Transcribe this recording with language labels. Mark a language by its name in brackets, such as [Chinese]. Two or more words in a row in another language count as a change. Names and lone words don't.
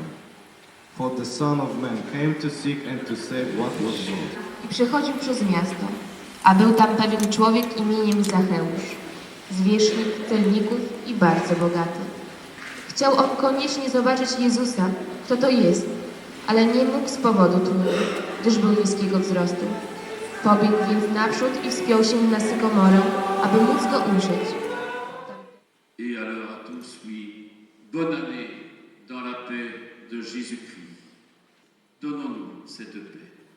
[English] For the Son of Man came to seek and to save what was lost." [Polish] I przechodził przez miasto, a był tam pewien człowiek imieniem Zacheusz, zwierzchnik celników i bardzo bogaty. Chciał on koniecznie zobaczyć Jezusa, kto to jest, ale nie mógł z powodu tłumu, gdyż był niskiego wzrostu. Pobiegł więc naprzód i wspiął się na sykomorę, aby móc go ujrzeć. [French] Et alors à tous, oui, bonne année dans la paix de Jésus-Christ. Donnons-nous cette paix.